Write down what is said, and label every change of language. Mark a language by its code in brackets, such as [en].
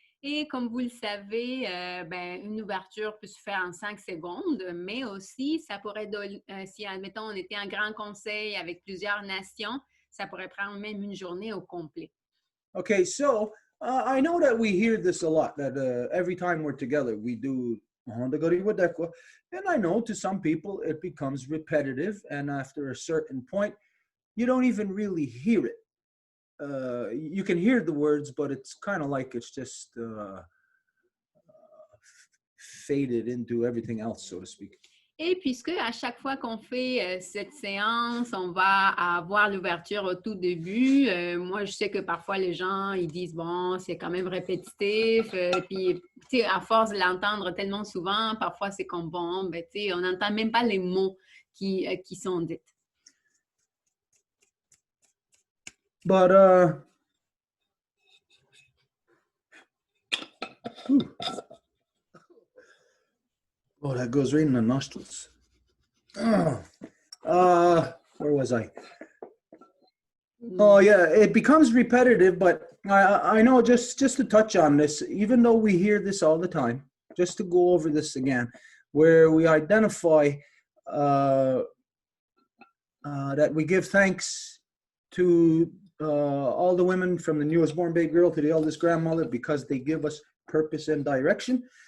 [fr] Et comme vous le savez, une ouverture peut se faire en 5 secondes, mais aussi, ça pourrait, si admettons, on était en grand conseil avec plusieurs nations, ça pourrait prendre même une journée au complet. [en] Okay, so I know that we hear this a lot, that every time we're together, we do and I know to some people it becomes repetitive, and after a certain point, you don't even really hear it. You can hear the words, but it's kind of like it's just faded into everything else, so to speak. [fr] Et puisque à chaque fois qu'on fait cette séance, on va avoir l'ouverture au tout début, moi je sais que parfois les gens ils disent bon c'est quand même répétitif, puis tu sais à force de l'entendre tellement souvent, parfois c'est comme bon ben tu sais on n'entend même pas les mots qui sont dits. [en] But oh, that goes right in the nostrils. Where was I? Oh yeah, it becomes repetitive, but I know just to touch on this, even though we hear this all the time, just to go over this again, where we identify that we give thanks to all the women from the newest born baby girl to the eldest grandmother because they give us purpose and direction.